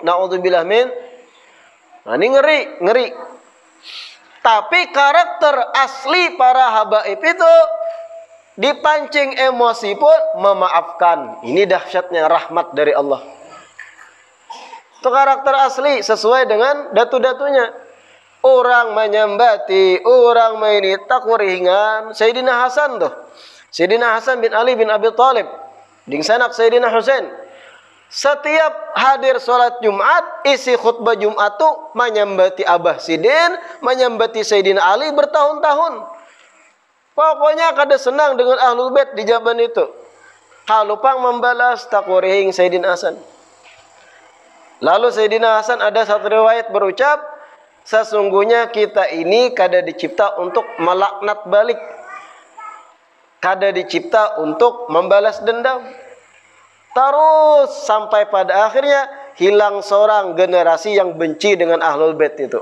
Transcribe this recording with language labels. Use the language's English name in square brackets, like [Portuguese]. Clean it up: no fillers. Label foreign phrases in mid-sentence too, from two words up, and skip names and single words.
[Arabic] نعوذ بالله من. [Indonesian] Nah, ini ngeri. Tapi karakter asli para habaib itu dipancing emosi pun memaafkan. Ini dahsyatnya rahmat dari Allah. Itu karakter asli sesuai dengan datu-datunya. [Banjar] Orang menyambati, orang ini takuringan. Sayyidina Hasan tuh. [Indonesian] Sayyidina Hasan bin Ali bin Abi Thalib. [Banjar] Ding sanak [Indonesian] Sayyidina Husain. Setiap hadir sholat Jumat, isi khutbah Jumat tuh menyambati Abah Sidin, menyambati Sayyidina Ali bertahun-tahun. Pokoknya kada senang dengan Ahlul Bait di zaman itu. [Banjar] Kalau pang membalas takurihing Sayyidina Hasan. [Indonesian] Lalu Sayyidina Hasan ada satu riwayat berucap, sesungguhnya kita ini kada dicipta untuk melaknat balik, kada dicipta untuk membalas dendam. Terus sampai pada akhirnya hilang seorang generasi yang benci dengan Ahlul Bait itu.